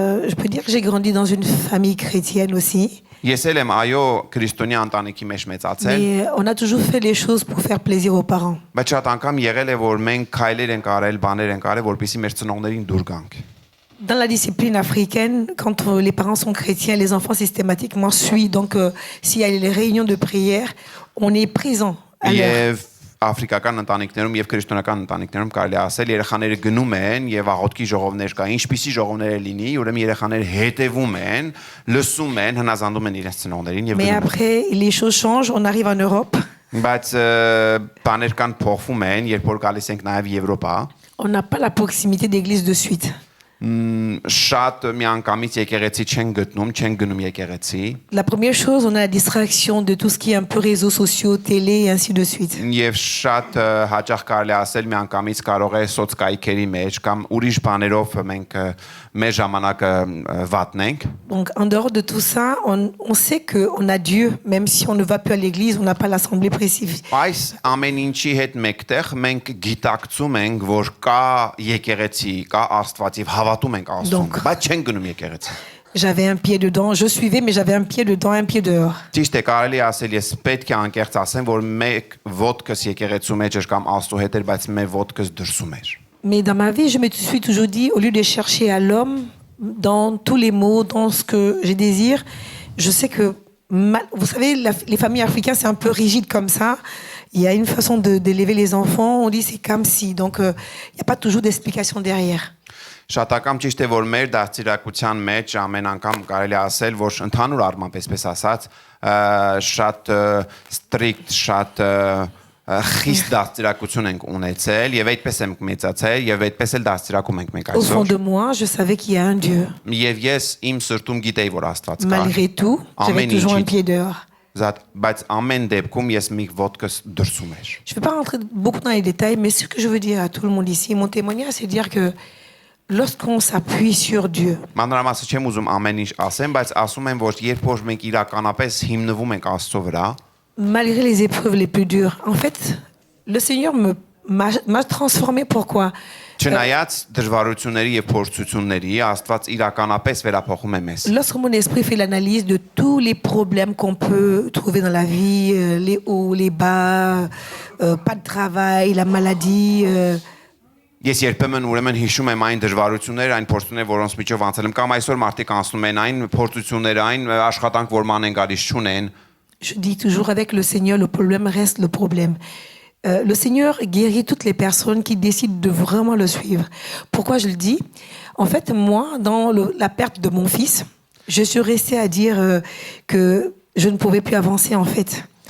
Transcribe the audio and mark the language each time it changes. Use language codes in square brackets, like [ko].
[fr] Je peux dire que j'ai grandi dans une famille chrétienne aussi. [hy] Ես էլ եմ այո քրիստոնյա ընտանիքի մեջ մեծացել, [fr] Mais on a toujours fait les choses pour faire plaisir aux parents. [hy] բայց շատ անգամ եղել է որ մենք քայլեր ենք արել, բաներ ենք արել, որպեսզի մեր ծնողներին դուր գանք. [fr] Dans la discipline africaine, quand les parents sont chrétiens, les enfants systématiquement suivent. Donc, s'il y a les réunions de prière, on est présent à l'heure. [hy] Եվ աֆրիկական ընտանիքներում եւ քրիստոնեական ընտանիքներում կարելի ասել երեխաները գնում են եւ աղոթքի ժողովներ կա, ինչպիսի ժողովներ լինի, ուրեմն երեխաները հետևում են, լսում են, հնազանդում են իրենց ծնողներին եւ [fr] Mais [hy] գնում են. [fr] après, les choses changent. On arrive en Europe. [hy] Բայց բաներ կան փոխվում են, երբ որ գալիս ենք նաեւ Եվրոպա, [fr] On n'a pas la proximité d'église de suite. [hy] շատ միանգամից եկեղեցի չեն գտնում, չեն գնում եկեղեցի. [fr] La première chose, on a la distraction de tout ce qui est un peu réseaux sociaux, télé et ainsi de suite. [hy] Եվ շատ հաճախ կարելի ասել միանգամից կարող է սոցկայքերի մեջ կամ ուրիշ բաներով մենք մեր ժամանակը վատնենք. [fr] Donc, en dehors de tout ça, on sait qu'on a Dieu, même si on ne va plus à l'église, on n'a pas l'assemblée précise. [hy] Այս ամեն ինչի հետ մեկտեղ մենք գիտակցում ենք, որ կա եկեղեցի, կա Աստված եւ հավատում ենք Աստծուն, բայց չենք գնում եկեղեցի. [fr] J'avais un pied dedans, je suivais, mais j'avais un pied dedans, un pied dehors. [hy] Ճիշտ է, կարելի ասել ես պետք է անկեղծ ասեմ, որ մեկ ոտքս եկեղեցու մեջ էր կամ Աստծո հետ էր, բայց մեր ոտքս դրսում էր. [fr] Mais dans ma vie, je me suis toujours dit, au lieu de chercher à l'homme, dans tous les mots, dans ce que je désire, je sais que, vous savez, les familles africaines, c'est un peu rigide comme ça. Il y a une façon d'élever les enfants, on dit c'est comme si, donc il n'y a pas toujours d'explication derrière. [hy] Շատ անգամ ճիշտ է որ մեր դաստիարակության մեջ ամեն անգամ կարելի ասել որ ընդհանուր առմամբ այսպես ասած շատ strict, շատ խիստ դաստիարակություն ենք ունեցել եւ այդպես ենք մեծացել եւ այդպես էլ դաստիարակում ենք մենք [fr] Au fond de [hy] այսօր. [fr] moi, je savais qu'il y a un Dieu. [hy] Եվ ես իմ սրտում գիտեի որ Աստված կա. [fr] Malgré tout, j'avais Amen, toujours un Inch'Illah. pied dehors. [hy] Բայց ամեն դեպքում ես մի ոտքս դրսում էր. [fr] Je ne vais pas rentrer beaucoup dans les détails, mais ce que je veux dire à tout le monde ici, mon témoignage, c'est de dire que lorsqu'on s'appuie sur Dieu, [hy] Մանրամասը չեմ ուզում amեն ինչ ասեմ, բայց ասում եմ որ երբ որ մենք իրականապես հիմնվում ենք Աստծո վրա, [fr] malgré les épreuves les plus dures, en fait, le Seigneur m'a transformé. Pourquoi? [hy] Չնայած դժվարությունների եւ փորձությունների, Աստված իրականապես վերափոխում է մեզ. [fr] Lorsque mon esprit fait l'analyse de tous les problèmes qu'on peut trouver dans la vie, les hauts, les bas, pas de travail, la maladie, [hy] Ես երբեմն ուրեմն հիշում եմ այն դժվարությունները, այն փորձությունները, որոնց միջով անցել եմ, կամ այսօր մարդիկ անցնում են այն փորձությունները, այն աշխատանք, որ ման են գալիս չունեն, [fr] je dis toujours avec le Seigneur, le problème reste le problème. Le Seigneur guérit toutes les personnes qui décident de vraiment le suivre. Pourquoi je le dis? En fait, moi, dans la perte de mon fils, je suis restée à dire que je ne pouvais plus avancer, en fait.